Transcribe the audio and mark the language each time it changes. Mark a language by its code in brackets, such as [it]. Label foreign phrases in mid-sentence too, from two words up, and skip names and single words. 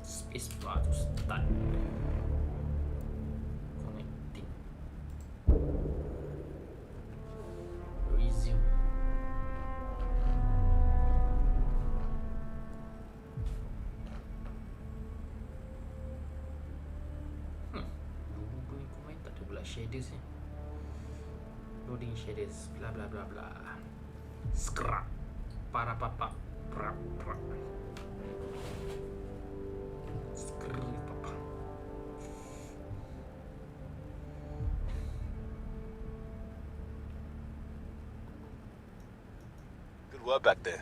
[en] is about to start. Connecting. Resume. [ms] Dulu punya komen tak ada pula shaders ni. [en] Loading shaders, bla bla bla bla. Scrap. Para papa. Prap prap. Scrap papa. Good work back there.